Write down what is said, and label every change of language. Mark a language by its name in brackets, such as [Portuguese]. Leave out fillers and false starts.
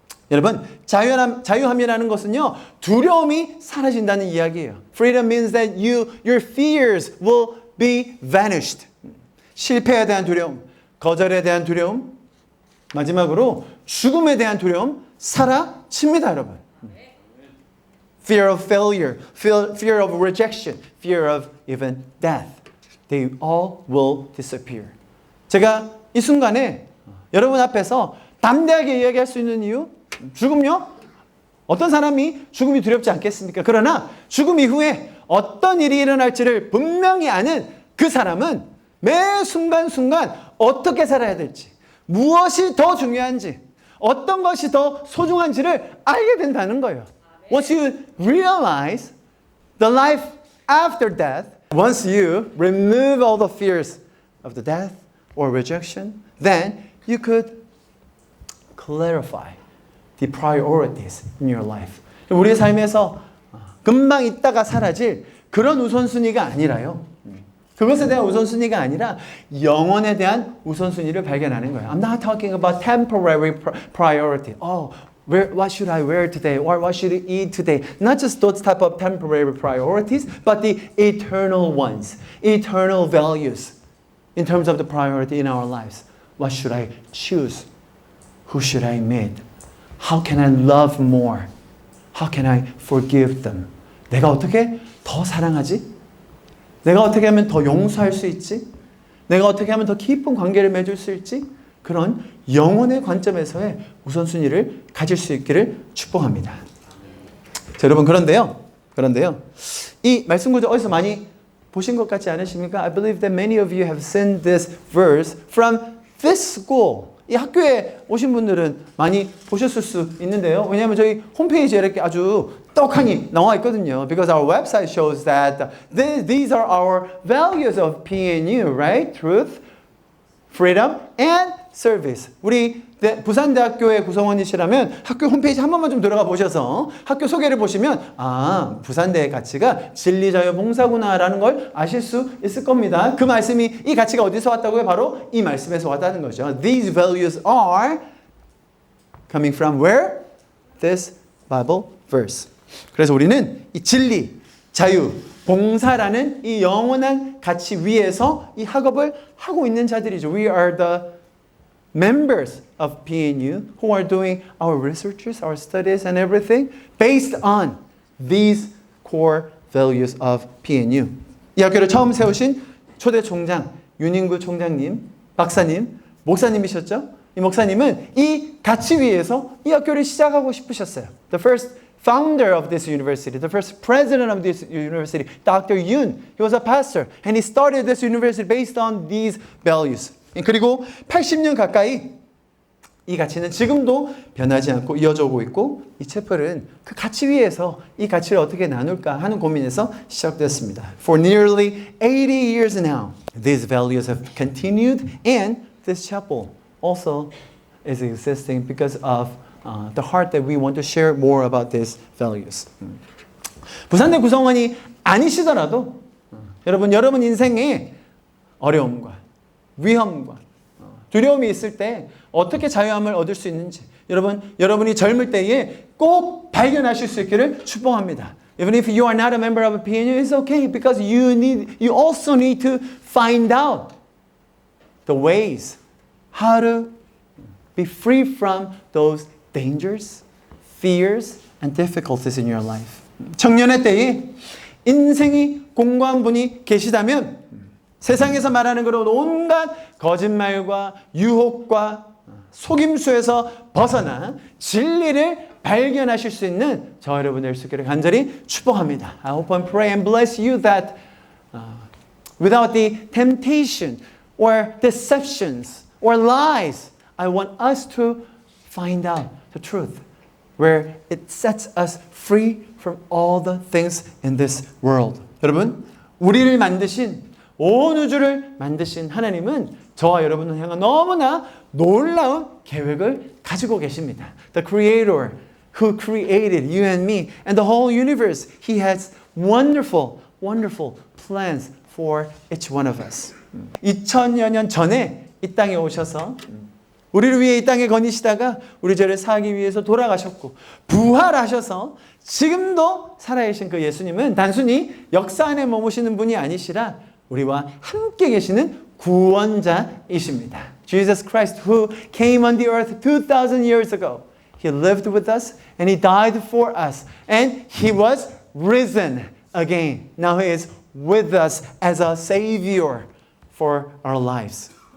[Korean] 여러분, 자유함이라는 것은요, 두려움이 사라진다는 이야기예요. [English] Freedom means that your fears will be vanished. [Korean] 실패에 대한 두려움, 거절에 대한 두려움, 마지막으로 죽음에 대한 두려움 사라집니다, 여러분. [English] Fear of failure, fear of rejection, fear of even death. They all will disappear. [Korean] 제가 이 순간에 여러분 앞에서 담대하게 이야기할 수 있는 이유? 죽음요? 어떤 사람이 죽음이 두렵지 않겠습니까? 그러나 죽음 이후에 어떤 일이 일어날지를 분명히 아는 그 사람은 매 순간순간 어떻게 살아야 될지, 무엇이 더 중요한지, 어떤 것이 더 소중한지를 알게 된다는 거예요. [English] Once you realize the life after death, once you remove all the fears of the death or rejection, then you could clarify the priorities in your life. [Korean] 우리의 삶에서 금방 있다가 사라질 그런 우선순위가 아니라요. 그것에 대한 우선순위가 아니라 영혼에 대한 우선순위를 발견하는 거예요. [English] I'm not talking about temporary priority. What should I wear today? Or what should I eat today? Not just those type of temporary priorities, but the eternal ones, eternal values in terms of the priority in our lives. What should I choose? Who should I meet? How can I love more? How can I forgive them? [Korean] 내가 어떻게 더 사랑하지? 내가 어떻게 하면 더 용서할 수 있지? 내가 어떻게 하면 더 깊은 관계를 맺을 수 있지? 그런 영혼의 관점에서의 우선순위를 가질 수 있기를 축복합니다. 자, 여러분 그런데요. 이 말씀 구절 어디서 많이 보신 것 같지 않으십니까? [English] I believe that many of you have seen this verse from this school [Korean] 이 학교에 오신 분들은 많이 보셨을 수 있는데요. 왜냐하면 저희 홈페이지에 이렇게 아주 떡하니 나와 있거든요. [English] Because our website shows that these are our values of PNU, right? Truth, freedom, and service. [Korean] 우리 부산대학교의 구성원이시라면 학교 홈페이지 한 번만 좀 들어가 보셔서 학교 소개를 보시면 아, 부산대의 가치가 진리, 자유, 봉사구나라는 걸 아실 수 있을 겁니다. 그 말씀이 이 가치가 어디서 왔다고요? 바로 이 말씀에서 왔다는 거죠. [English] These values are coming from where? This Bible verse. [Korean] 그래서 우리는 이 진리, 자유, 봉사라는 이 영원한 가치 위에서 이 학업을 하고 있는 자들이죠. [English] We are the members of PNU who are doing our researches, our studies and everything based on these core values of PNU. [Korean] 이 학교를 처음 세우신 초대 총장 윤인구 총장님, 박사님, 목사님이셨죠? 이 목사님은 이 가치 위에서 이 학교를 시작하고 싶으셨어요. [English] The first founder of this university, the first president of this university, Dr. Yoon, he was a pastor and he started this university based on these values. [Korean] 그리고 80년 가까이 이 가치는 지금도 변하지 않고 이어져 오고 있고 이 채플은 그 가치 위에서 이 가치를 어떻게 나눌까 하는 고민에서 시작됐습니다. [English] For nearly 80 years now, these values have continued and this chapel also is existing because of the heart that we want to share more about these values. [Korean] 부산대 구성원이 아니시더라도 여러분 인생에 어려움과 위험과 두려움이 있을 때 어떻게 자유함을 얻을 수 있는지 여러분이 젊을 때에 꼭 발견하실 수 있기를 축복합니다. [English] Even if you are not a member of a PNU, it's okay because you also need to find out the ways how to be free from those dangers, fears, and difficulties in your life. [Korean] 청년의 때에 인생이 공고한 분이 계시다면 세상에서 말하는 그런 온갖 거짓말과 유혹과 속임수에서 벗어나 진리를 발견하실 수 있는 저 여러분 될 수 있기를 간절히 축복합니다. [English] I hope and pray and bless you that without the temptation or deceptions or lies, I want us to find out the truth where it sets us free from all the things in this world. [Korean] 여러분, 우리를 만드신 온 우주를 만드신 하나님은 저와 여러분을 향한 너무나 놀라운 계획을 가지고 계십니다. [English] The Creator who created you and me and the whole universe, He has wonderful, wonderful plans for each one of us. [Korean] 2000여 년 전에 이 땅에 오셔서 우리를 위해 이 땅에 거니시다가 우리 죄를 사하기 위해서 돌아가셨고 부활하셔서 지금도 살아계신 그 예수님은 단순히 역사 안에 머무시는 분이 아니시라 우리와 함께 계시는 구원자이십니다. [English] Jesus Christ who came on the earth 2,000 years ago. He lived with us and He died for us and He was risen again. Now He is with us as a Savior for our lives.